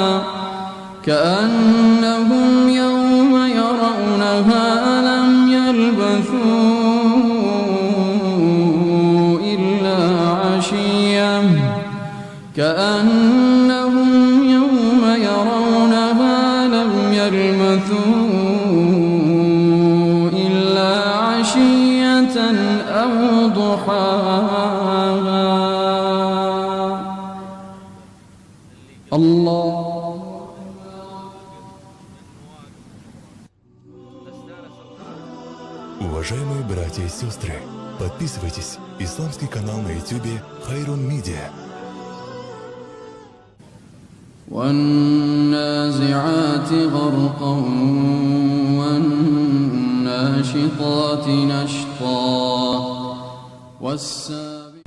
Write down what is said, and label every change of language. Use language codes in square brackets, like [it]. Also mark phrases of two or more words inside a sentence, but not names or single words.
[ar] كأنهم يوم يرونها لم يلبثوا إلا عشية أو ضحاها. الله. [ru] Уважаемые братья и сестры, подписывайтесь. Исламский канал на YouTube Хайрун Медиа. [ar] والنازعات غرقا والناشطات نشطا